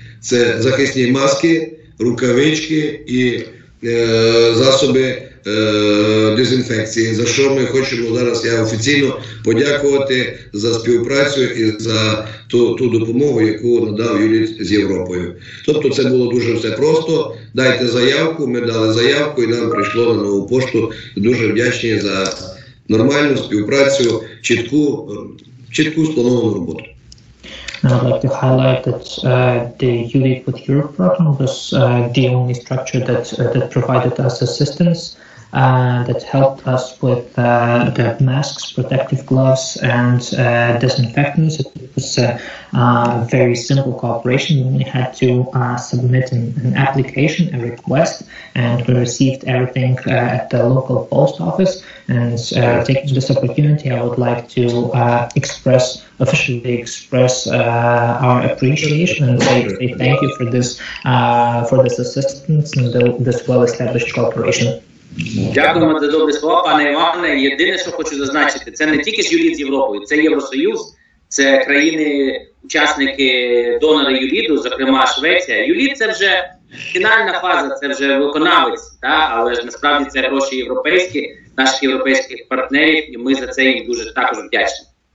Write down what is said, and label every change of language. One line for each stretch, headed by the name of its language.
Ukrainian: Це захисні маски, рукавички і засоби дезінфекції, за що ми хочемо зараз я офіційно подякувати за співпрацю і за ту допомогу, яку надав U-LEAD з Європою. Тобто це було дуже все просто. Дайте заявку, ми дали заявку і нам прийшло на нову пошту. Дуже вдячні за нормальну співпрацю, чітку сплановану роботу.
English: And I'd like to highlight that the U-LEAD with Europe program was the only structure that provided us assistance, that helped us with the masks, protective gloves, and disinfectants. It was a very simple cooperation. We only had to submit an application, a request, and we received everything at the local post office. And taking this opportunity, I would like to officially express our appreciation and say thank you for this assistance and this well-established cooperation.
Ukrainian: Дякуємо за добрі слова, пане Іване. Єдине, що хочу зазначити, це не тільки ж U-LEAD з Європою, це Євросоюз, це країни-учасники, донори U-LEAD, зокрема Швеція. U-LEAD – це вже фінальна фаза, це вже виконавець, але ж насправді це гроші європейські, наших європейських партнерів, і ми за це їм дуже також вдячні.